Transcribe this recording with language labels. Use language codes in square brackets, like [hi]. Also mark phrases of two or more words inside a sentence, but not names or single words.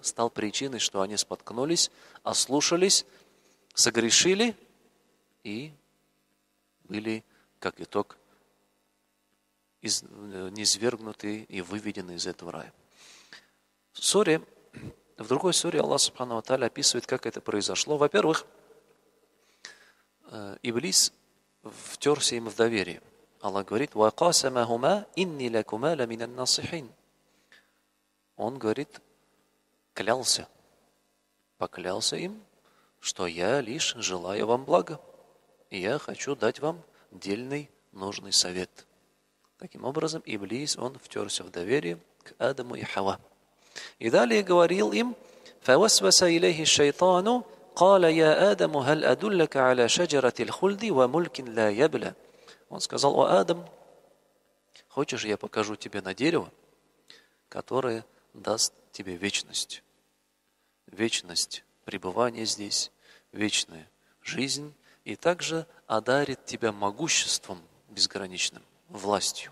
[ru] Стал причиной, что они споткнулись, ослушались, согрешили и были, как итог, низвергнуты и выведены из этого рая. В другой суре Аллах [ar] سبحانه وتعالى [ru] описывает, как это произошло. Во-первых, Иблис втерся им в доверие. Аллах говорит: [ar] «وقاسمهما إني لكما لمن الناصحين». [ru] Он говорит, поклялся им, что я лишь желаю вам блага, и я хочу дать вам дельный, нужный совет. Таким образом, Иблис, он втерся в доверие к Адаму и Хава. И далее говорил им: [ar] فَوَسْوَسَ إِلَيْهِ الشَّيْطَانُ قَالَ يَا آدَمُ هَلْ أَدُلَّكَ عَلَى شَجَرَةِ الْخُلْدِ وَمُلْكٍ لَا يَبْلَى. [ru] Он сказал: «О Адам, хочешь, я покажу тебе на дерево, которое даст тебе вечность? Вечность пребывания здесь, вечная жизнь, и также одарит тебя могуществом безграничным, властью».